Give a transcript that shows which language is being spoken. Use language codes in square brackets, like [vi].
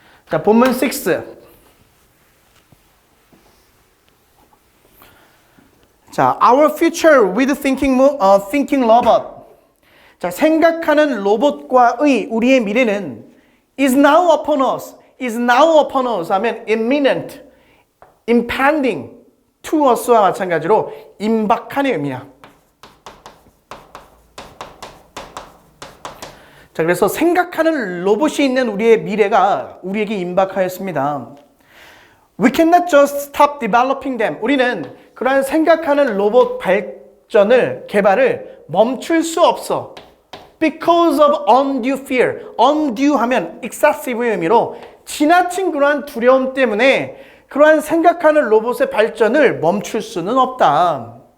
[ko] 자, 본문 6. [en] 자, our future with thinking robot. [ko] 자, 생각하는 로봇과의 우리의 미래는 [en] is now upon us. is now upon us [ko] 하면 [en] imminent, impending to us와 [ko] 마찬가지로 임박한의 의미야. 자, 그래서 생각하는 로봇이 있는 우리의 미래가 우리에게 임박하였습니다. [en] We cannot just stop developing them. [ko] 우리는 그러한 생각하는 로봇 발전을, 개발을 멈출 수 없어. [en] Because of undue fear. [ko] undue 하면 excessive의 의미로 지나친 그러한 두려움 때문에 그러한 생각하는 로봇의 발전을 멈출 수는 없다.